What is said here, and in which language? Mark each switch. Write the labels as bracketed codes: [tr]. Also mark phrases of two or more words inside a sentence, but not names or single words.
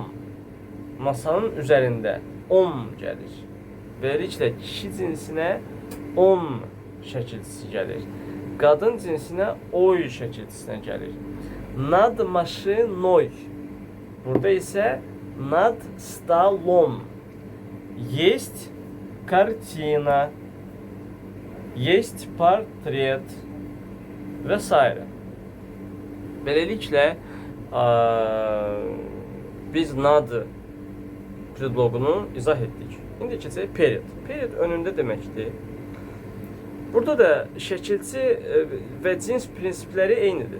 [az] Masanın üzərində gəlir. Beləliklə kişi cinsinə şəkilçisi gəlir. Qadın cinsinə oy şəkilçisinə gəlir. [ru] Nad машиной. [az] Burada isə [ru] над столом. Есть картина. Есть портрет. [az] Və s. Beləliklə biz nad predloqunu izah etdik. İndi keçək period. Period önündə deməkdir. Burada da şəkilçi və cins prinsipləri eynidir.